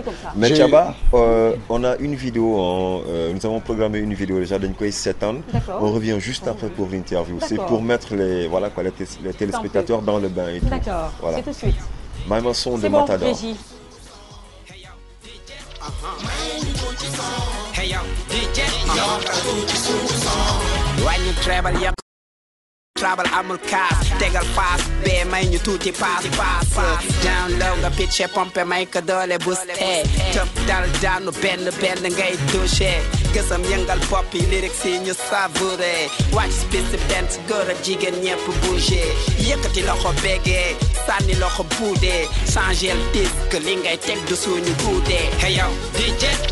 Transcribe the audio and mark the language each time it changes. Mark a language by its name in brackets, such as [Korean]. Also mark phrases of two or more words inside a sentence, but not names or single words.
[French] Mais Tchaba, on a une vidéo, nous avons programmé une vidéo déjà d'un coup 7 ans. On revient juste après pour l'interview. C'est pour mettre les téléspectateurs dans le bain et tout. D'accord, voilà. C'est tout de suite. Même son de Matador. [English] Hey yo, DJ, when you travel [Wolof] amul kaas tegal paas bee may ñu tuuti paas down low nga pitché pompe may ko doole boosté tëb dal daanu benn ngay touché gësam yëngal bopp yi lyrics yi ñu savouré wàcc spéci bent góor ak jigéen ñepp bougé yëkkati loxo bégee sànni loxo buudee [French] changé le disque [Wolof] li ngay teg du suñu guudee hey yow DJ